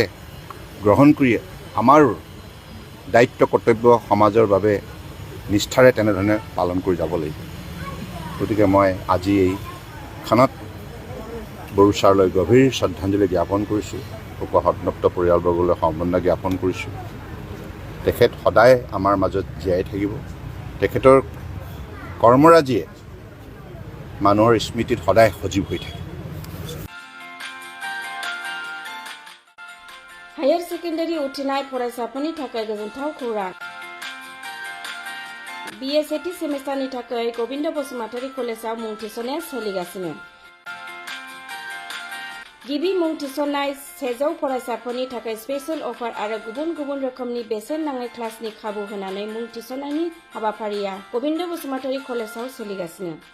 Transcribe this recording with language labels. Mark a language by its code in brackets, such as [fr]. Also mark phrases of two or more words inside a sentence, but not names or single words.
[as] গ্ৰহণ কৰি আমাৰ দায়িত্ব কৰ্তব্য সমাজৰ বাবে নিষ্ঠাৰে তেনেধৰণে পালন কৰি যাব লাগিব গতিকে মই আজি এই খানাত বড়ো ছাৰলৈ গভীৰ শ্ৰদ্ধাঞ্জলি জ্ঞাপন কৰিছোঁ শোকসন্তপ্ত পৰিয়ালবৰ্গলৈ সমবেদনা জ্ঞাপন কৰিছোঁ তেখেত সদায় আমাৰ মাজত জীয়াই থাকিব তেখেতৰ কৰ্মৰাজিয়ে মানুহৰ স্মৃতিত সদায় সজীৱ হৈ থাকে [en] higher secondary [brx] उथ्रिनाय फरायसाफोरनि थाखाय गोजोनथाव खौरां BSAT सेमेस्टारनि थाखाय गोविन्द बसुमतारी कलेजाव मुं थिसननाया सोलिगासिनो गिबि मुं थिसननाय 100 फरायसाफोरनि थाखाय [en] special offer [brx] आरो गुबुन गुबुन रोखोमनि बेसेन नाङै क्लासनि खाबु होनानै मुं थिसननायनि हाबाफारिया गोविन्द बसुमतारी कलेजाव सोलिगासिनो